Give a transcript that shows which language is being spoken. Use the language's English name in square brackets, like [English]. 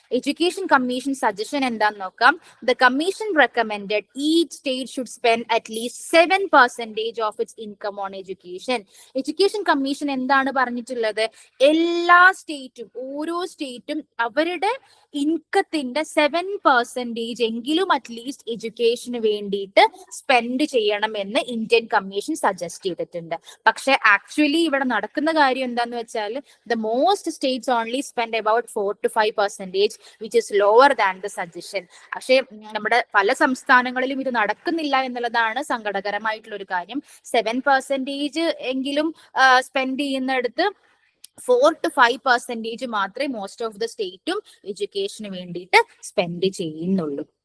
[Malayalam] Education commission suggestion എന്താന്ന് നോക്കാം. [English] The commission recommended each state should spend at least 7% of its income on education. [Malayalam] Education commission എന്താണ് പറഞ്ഞിട്ടുള്ളത്? എല്ലാ സ്റ്റേറ്റും, ഓരോ സ്റ്റേറ്റും അവരുടെ ഇൻകത്തിന്റെ 7% എങ്കിലും അറ്റ്ലീസ്റ്റ് എഡ്യൂക്കേഷന് വേണ്ടിയിട്ട് സ്പെൻഡ് ചെയ്യണമെന്ന് ഇന്ത്യൻ കമ്മീഷൻ സജസ്റ്റ് ചെയ്തിട്ടുണ്ട്. പക്ഷെ ആക്ച്വലി ഇവിടെ നടക്കുന്ന കാര്യം എന്താന്ന് വെച്ചാൽ [English] the most states only spend about 4 to 5%, which is lower than the suggestion. [Malayalam] പക്ഷേ നമ്മുടെ പല സംസ്ഥാനങ്ങളിലും ഇത് നടക്കുന്നില്ല എന്നുള്ളതാണ് സങ്കടകരമായിട്ടുള്ള ഒരു കാര്യം. 7% എങ്കിലും സ്പെൻഡ് ചെയ്യുന്നിടത്ത് 4 to 5% മാത്രമേ മോസ്റ്റ് ഓഫ് ദ സ്റ്റേറ്റും എഡ്യൂക്കേഷന് വേണ്ടിയിട്ട് സ്പെൻഡ് ചെയ്യുന്നുള്ളൂ.